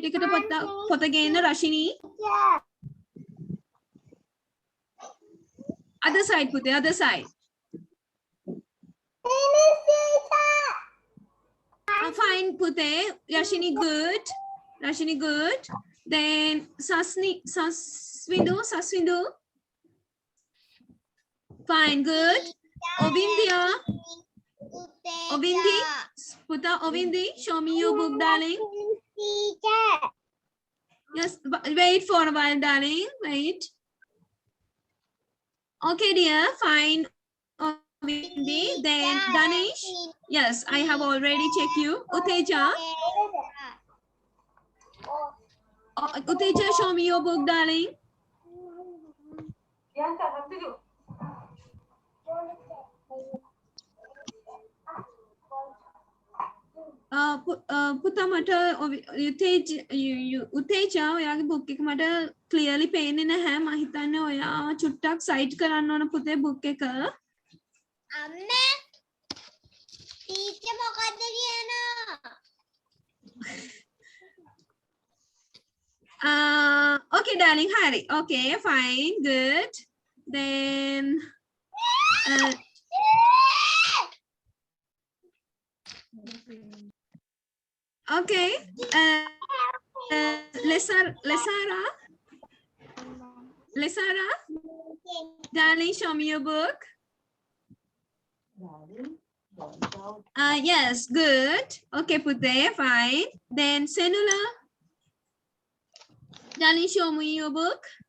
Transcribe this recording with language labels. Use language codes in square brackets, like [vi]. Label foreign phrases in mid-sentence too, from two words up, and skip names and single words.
[en] Take it put again, Rashini. Other side, Pute, other side. Fine, Pute. Rashini, good. Rashini, good. Then Saswindu. Fine, good. Ovindya. Ovindi. Puta, Ovindi, show me your book, darling. Teacher. Yes, wait for a while, darling. Wait. Okay, dear. Fine. Vindi. Then Danish. Yes, I have already checked you. Uteja. Uteja, show me your book, darling. [si] පුතා මට උතේජා ඔයාගේ බුක් එක මට ක්ලියර්ලි පේන්නේ නැහැ මම හිතන්නේ ඔයා චුට්ටක් සයිට් කරන්න ඕන පුතේ බුක් එක අම්මේ ටීචර් මොකද්ද කියනවා [en] okay darling hari okay fine good then okay Lesara darling show me your book yes good okay Pute fine then Senula darling show me your book